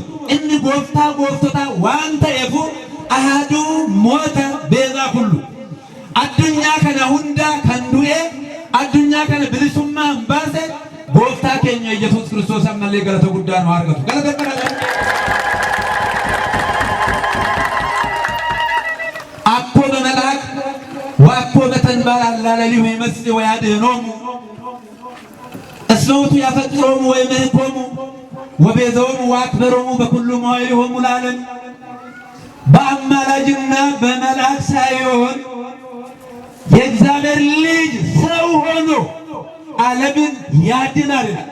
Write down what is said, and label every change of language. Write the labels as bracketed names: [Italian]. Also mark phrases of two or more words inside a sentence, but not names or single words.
[Oromo] Inni gooftaa gooftotaa waan ta'eefu ahaduu moota beezaa kullu. Addunyaa kana hundaa kan du'e addunyaa kana bilisummaa hin baase gooftaa keenya Yesuus Kiristoos ammallee galata guddaa nu argatu. Galata guddaa. [Geez] Akkoo በመልአክ ወአኮ በተንባል አላለሊሁ ይመስል ወያድኅኖሙ እስመ ውእቱ ያፈቅሮሙ ወይምህኮሙ ወቤዛዎሙ ወአክበሮሙ በኩሉ መዋዕሊሆሙ ለዓለም። [Amharic] በአማላጅና በመልአክ ሳይሆን የእግዚአብሔር ልጅ ሰው ሆኖ ዓለምን ያድናል።